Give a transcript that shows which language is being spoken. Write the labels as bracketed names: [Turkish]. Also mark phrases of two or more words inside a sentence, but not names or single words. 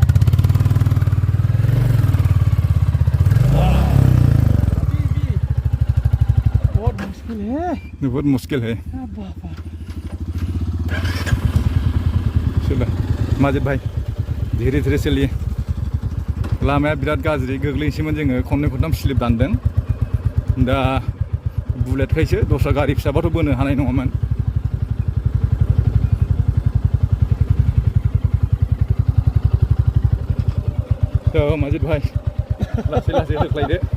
[Hindi] बहुत मुश्किल है बहुत मुश्किल है चलो माजिद भाई धीरे धीरे चलिए [Bodo] लामाया बिराद गाज्रि गोग्लैसैमोन जोङो खननै खनथाम स्लिप दानदों दा बुलेट खायसो दस्रा गारि फिसाबाथ' बोनो हानाय नङामोन तो माजिद भाई लासै लासै होख्लायदो